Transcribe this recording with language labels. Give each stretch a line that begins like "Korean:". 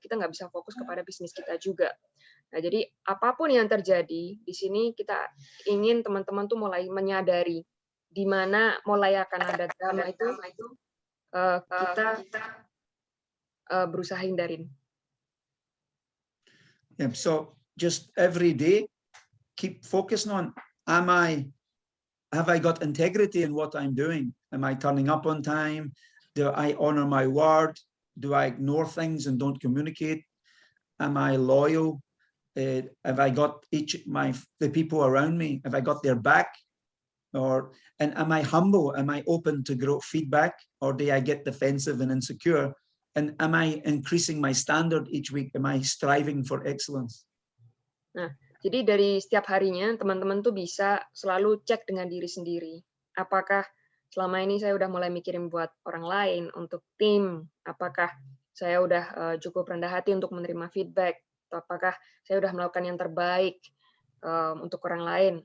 Indonesian: Kita nggak bisa fokus kepada bisnis kita juga. Nah, jadi apapun yang terjadi di sini kita ingin teman-teman tuh mulai menyadari di mana mulai akan ada drama itu kita berusaha hindarin.
English: Yeah, so just every day, keep focusing on, have I got integrity in what I'm doing? Am I turning up on time? Do I honor my word? Do I ignore things and don't communicate? Am I loyal? Have I got the people around me? Have I got their back? And am I humble? Am I open to grow feedback, or do I get defensive and insecure? And am I increasing my standard each week? Am I striving for excellence?
Indonesian: Nah, jadi dari setiap harinya teman-teman tuh bisa selalu cek dengan diri sendiri. Apakah selama ini saya udah mulai mikirin buat orang lain, untuk tim? Apakah saya udah cukup rendah hati untuk menerima feedback? Atau apakah saya udah melakukan yang terbaik untuk orang lain?